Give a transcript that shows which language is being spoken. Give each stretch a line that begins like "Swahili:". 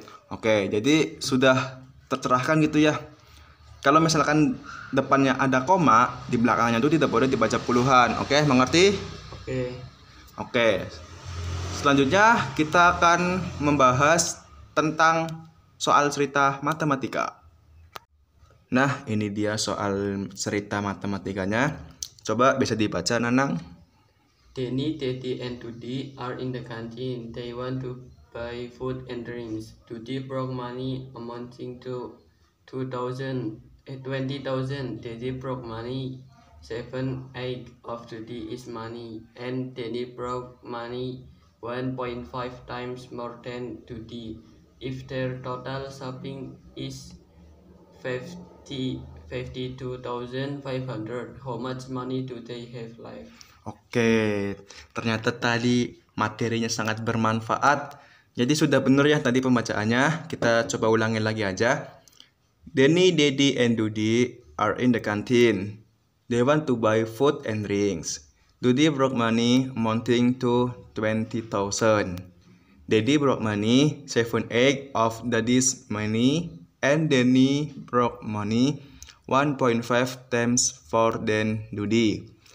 Indonesian: Oke, jadi sudah tercerahkan gitu ya. Kalau misalkan depannya ada koma, di belakangnya itu tidak boleh dibaca puluhan. Oke, mengerti? Oke. Selanjutnya kita akan membahas tentang soal cerita matematika. Nah, ini dia soal cerita matematikanya. Coba bisa dibaca, Nanang.
English: Denny, Teddy, and Dudi are in the canteen. They want to buy food and drinks. Dudi broke money amounting to 20,000. Teddy broke money. 7/8 of Dudi is money, and Denny broke money 1.5 times more than Dudi. If their total shopping is 52,500, how much money do they have left?
Indonesian: Oke, ternyata tadi materinya sangat bermanfaat. Jadi sudah benar ya tadi pembacaannya. Kita coba ulangi lagi aja.
English: Denny, Daddy, and Dudi are in the canteen. They want to buy food and drinks. Dudi broke money amounting to 20,000. Daddy broke money 7/8 of Daddy's money, and Danny broke money 1.5 times more than Dudi.